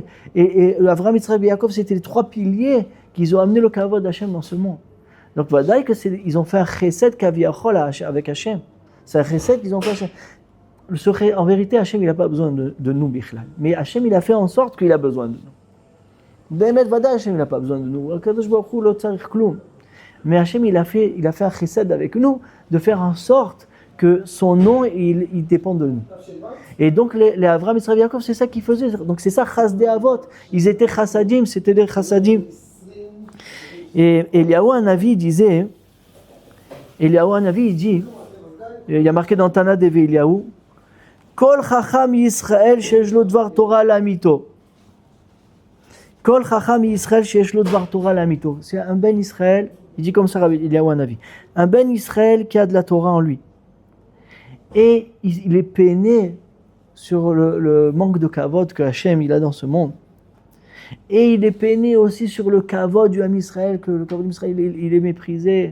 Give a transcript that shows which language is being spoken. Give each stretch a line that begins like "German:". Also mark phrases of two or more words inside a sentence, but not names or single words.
French: Et Avraham, Yitzhak et Yaakov, c'était les trois piliers qu'ils ont amené le Kavod d'Hachem dans ce monde. Donc, voilà qu'ils ont fait un
Hebrew: חסד כביכול
French: avec Hachem. C'est un chesed qu'ils ont fait. En vérité, Hachem, il n'a pas besoin de nous, Bichlal. Mais Hachem, il a fait en sorte qu'il a besoin de nous.
Hebrew: באמת ודאי,
French: Hachem, il n'a pas besoin de nous.
Hebrew: קדוש ברוך הוא לא צריך כלום.
French: Mais Hachem, il a fait un chesed avec nous, de faire en sorte que son nom, il dépend de nous. Et donc, les Avraham, Yitzhak et Yaakov, c'est ça qu'ils faisaient. Donc, c'est ça,
Hebrew: חסדי אבות.
French: Ils étaient chassadim, c'était des chassadim. Et Eliyahu Hanavi disait, il dit, il y a marqué dans Tana Devi Eliyahu,
Hebrew: כל חכם ישראל שיש לו דבר תורה לאמיתו. כל חכם ישראל שיש לו דבר תורה לאמיתו.
French: C'est un
Hebrew: בן ישראל,
French: il dit comme ça Eliyahu Hanavi, un
Hebrew: בן ישראל
French: qui a de la Torah en lui. Et il est peiné sur le manque de kavod que Hachem il a dans ce monde. Et il est peiné aussi sur le kavod du Ham Israël, que le kavod du Israël il est méprisé.